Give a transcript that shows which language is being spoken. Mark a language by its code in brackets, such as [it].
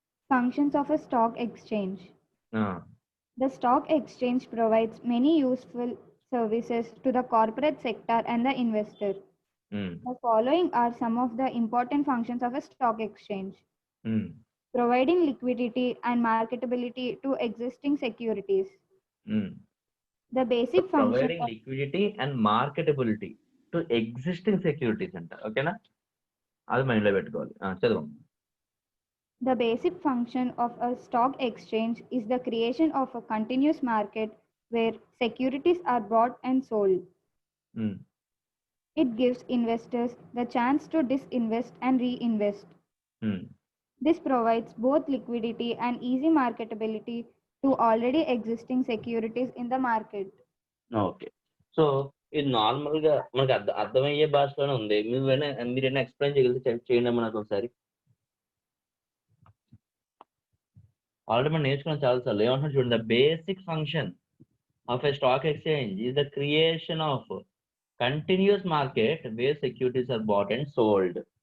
[en] Functions of a stock exchange. The stock exchange provides many useful services to the corporate sector and the investor. The following are some of the important functions of a stock exchange. Providing liquidity and marketability to existing securities. The basic function providing liquidity and marketability to existing securities అంట. [te] ఓకేనా? అది mind లో పెట్టుకోవాలి. చదువు. [en] The basic function of a stock exchange is the creation of a continuous market where securities are bought and sold. It gives investors the chance to disinvest and reinvest. This provides both liquidity and easy marketability to already existing securities in the market. Okay. [te] So ఇది normal గా మనకి అర్థమయ్యే భాషలోనే ఉంది. మీరైనా explain చేయగలిగితే చేయండి మనకు ఒకసారి. ఆల్రెడీ మనం నేర్చుకున్నాం చాలా సార్లు. ఏమంటున్నారు చూడండి, [en] The basic function of a stock exchange is the creation of continuous market where securities are bought and sold.